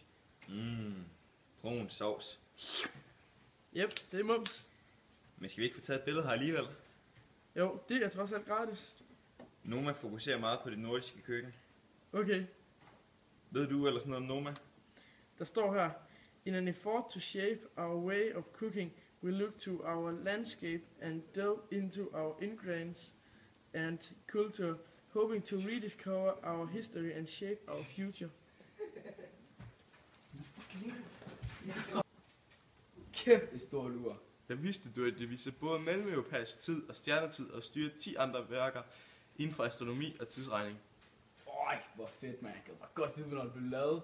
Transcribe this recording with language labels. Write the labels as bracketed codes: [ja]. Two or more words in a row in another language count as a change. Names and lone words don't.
[da] Brun sovs. Yep, det er mums. Men skal vi ikke få taget et billede her alligevel? Jo, det er trods alt gratis. Noma fokuserer meget på det nordiske køkken. Okay, Ved du ellers noget om Noma? der står her. [en] In an effort to shape our way of cooking, we look to our landscape and delve into our ingredients and culture, hoping to rediscover our history and shape our future. [da] Kæft, det store lur. Der vidste du, at det viser både mellemeuropæisk tid og stjernetid og styrer 10 andre værker inden for astronomi og tidsregning. Øj, hvor fedt, man. Jeg kan bare godt vide, hvornår det blev lavet.